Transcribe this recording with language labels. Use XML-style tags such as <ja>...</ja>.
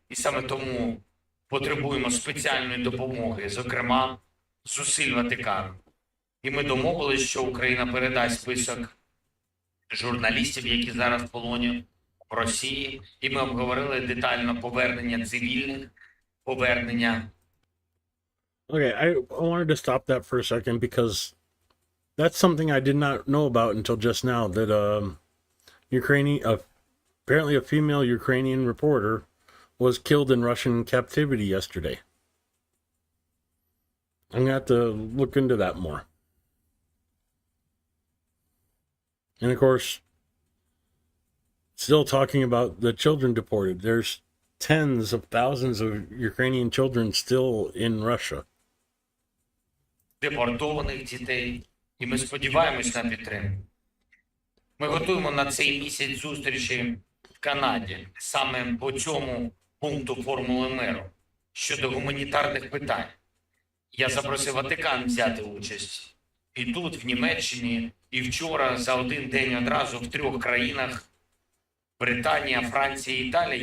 <uk>І саме тому потребуємо спеціальної допомоги, зокрема, зусиль Ватикану. І ми домовилися, що Україна передасть список журналістів, які зараз в полоні в Росії. І ми обговорили детально повернення цивільних, повернення.</uk> <en>Okay, I wanted to stop that for a second because that's something I did not know about until just now. That apparently a female Ukrainian reporter was killed in Russian captivity yesterday. I'm gonna have to look into that more. And of course, still talking about the children deported. There's tens of thousands of Ukrainian children still in Russia.</en> <uk>Депортованих дітей, і ми сподіваємось на підтримку. Ми готуємо на цей місяць зустрічі в Канаді саме по цьому пункту формули миру щодо гуманітарних питань. Я запросив Ватикан взяти участь і тут, в Німеччині, і вчора за один день одразу в 3 країнах – Британія, Франція, Італія.</uk>